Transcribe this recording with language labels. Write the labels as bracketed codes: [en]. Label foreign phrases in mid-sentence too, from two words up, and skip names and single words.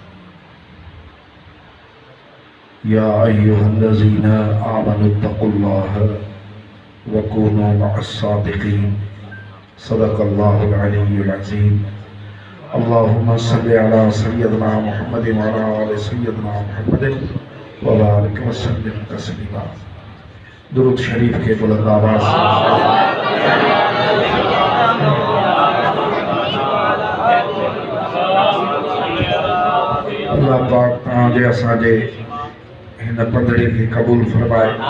[ar] يا أيها الذين آمنوا اتقوا الله وكونوا مع الصادقين. صدق الله العلي العظيم. اللهم صل على سيدنا محمد وعلى آل سيدنا محمد وبارك وسلم تسليما. [ur] درود شریف کے بلند آواز سے [sd] अल्लाह पाक तव्हांजे असांजे हिन पंद्रड़े खे क़बूल फरमाए।